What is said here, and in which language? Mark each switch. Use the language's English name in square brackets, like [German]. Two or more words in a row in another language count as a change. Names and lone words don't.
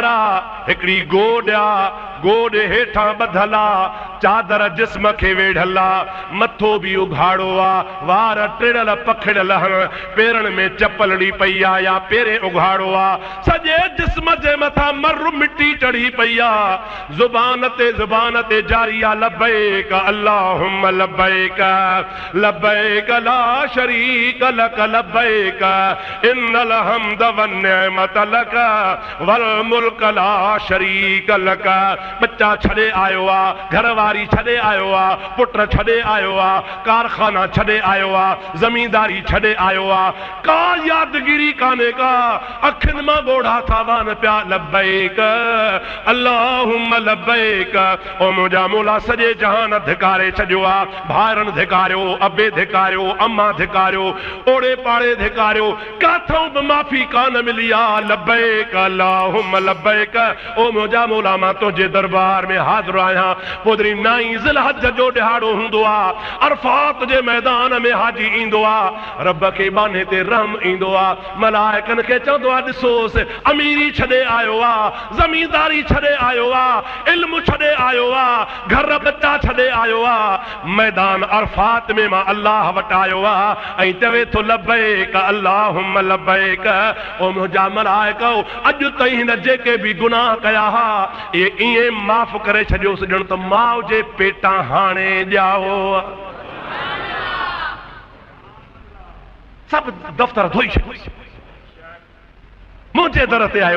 [Sindhi] आहे, हिकिड़ी गोॾ आहे, गोॾ हेठां बधल आहे, चादर जिस्म खे वेढ़ल आहे, मथो भी उघाड़ो आहे, वार टिड़ल पखड़ियल आहिनि, पेरनि में चपलड़ी पई आहे या पेरे उघाड़ो आहे, सॼे जिस्म जे मथां मर मिट्टी चढ़ी पई आहे, ज़ुबान ते जारी आहे [Arabic] لبيك اللهم لبيك لبيك لا شريك لك لبيك إن الحمد والنعمة لك والملك لا شريك لك. [Sindhi] बच्चा छड़े आयो आ, घरवारी छड़े आयो आ, पुट छड़े आयो आ, कारखाना छड़े आयो आ, जमींदारी छड़े आयो आ, का यादगिरी काने का, अखिन मां गोढ़ा था वान प्या [Arabic] لبيك اللهم لبيك. [Sindhi] ओ मुंहिंजा मौला सॼे जहान धिकारे छॾियो आ, भाइरनि धिकारियो, अबे धिकारियो, अम्मा धिकारियो, ओड़े पाड़े धिकारियो, काथों बि माफ़ी कान मिली आ। [Arabic] لبيك اللهم لبيك. [Sindhi] ओ मुंहिंजा मौला मां तुंहिंजे दरबार में हाज़िर आहियां। पोदरी 9 ज़िलहज जो ॾिहाड़ो हूंदो आ, अरफात जे मैदान में हाजी ईंदो आ, रब खे बाने ते रहम ईंदो आ, मलाइकनि खे चवंदो आ ॾिसोसि अमीरी छॾे आयो आ, ज़मींदारी छॾे आयो आ, इल्म छॾे आयो आ, घर बच्चा छॾे आयो आ, मैदान अरफात में मां अल्लाह वटि आयो आ ऐं चवे थो [Arabic] لبيك اللهم لبيك. [Sindhi] ओ मुंहिंजा मलाइक अॼु ताईं हिन जेके बि गुनाह कया हा इहे ईअं ईअं माफ़ करे छॾियोसि ॼण त माउ जे पेटां हाणे ॼाओ सभु दफ़्तर धोई छॾियोसि मुंहिंजे दर ते आयो